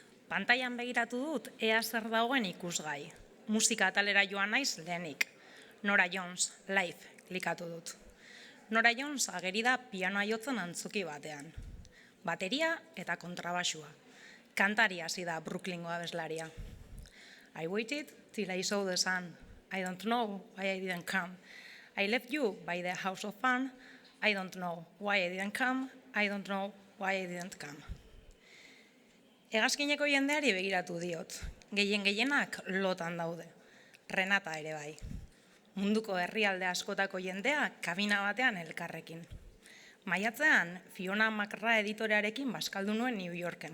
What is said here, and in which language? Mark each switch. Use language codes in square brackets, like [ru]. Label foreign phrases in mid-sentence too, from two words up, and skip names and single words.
[eu] Pantailan begiratu dut ea zer dagoen ikusgai. Musika atalera joan naiz lehenik. Nora Jones, live, klikatu dut. Nora Jones ageri da pianoa jotzen antzoki batean. Bateria eta kontrabasua. Kantari hasi da Brooklyngo abeslaria. [en] I waited till I saw the sun. I don't know why I didn't come. I left you by the house of fun. I don't know why I didn't come. I don't know why I didn't come. [eu] Hegazkineko jendeari begiratu diot. Gehienak lotan daude. Renata ere bai. Munduko herrialde askotako jendea kabina batean elkarrekin. Maiatzean, Fiona McGrath editorearekin bazkaldu nuen New Yorken.